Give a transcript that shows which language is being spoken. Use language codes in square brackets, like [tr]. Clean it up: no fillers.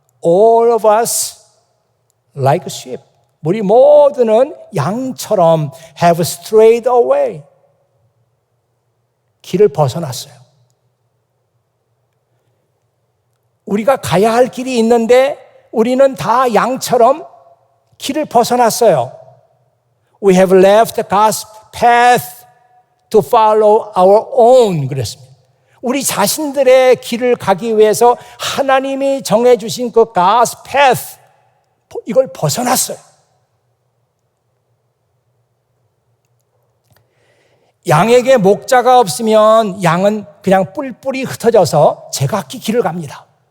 [en] All of us like sheep. 우리 모두는 양처럼 have strayed away. 길을 벗어났어요. [ko] 우리가 가야 할 길이 있는데 우리는 다 양처럼 길을 벗어났어요. [en] We have left God's path to follow our own. [ko] 그랬습니다. 우리 자신들의 길을 가기 위해서 하나님이 정해주신 그 God's path, 이걸 벗어났어요. 양에게 목자가 없으면 양은 그냥 뿔뿔이 흩어져서 제각기 길을 갑니다.